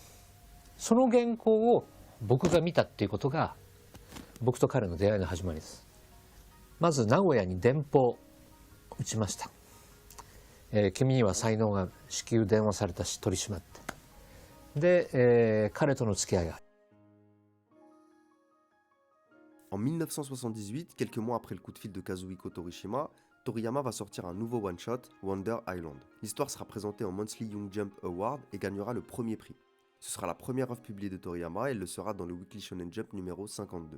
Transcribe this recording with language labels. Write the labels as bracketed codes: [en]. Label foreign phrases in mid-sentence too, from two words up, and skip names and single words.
[ja] その原稿を僕が見たっていうことが僕と彼の出会いの始まりです。まず名古屋に電報打ちました。君には才能が至急電話されたし取り締まって。で、彼との付き合いが。 [fr] En 1978, quelques mois après le coup de fil de Kazuhiko Torishima, Toriyama va sortir un nouveau one-shot, Wonder Island. L'histoire sera présentée en Monthly Young Jump Award et gagnera le premier prix. Ce sera la première œuvre publiée de Toriyama et elle le sera dans le Weekly Shonen Jump numéro 52.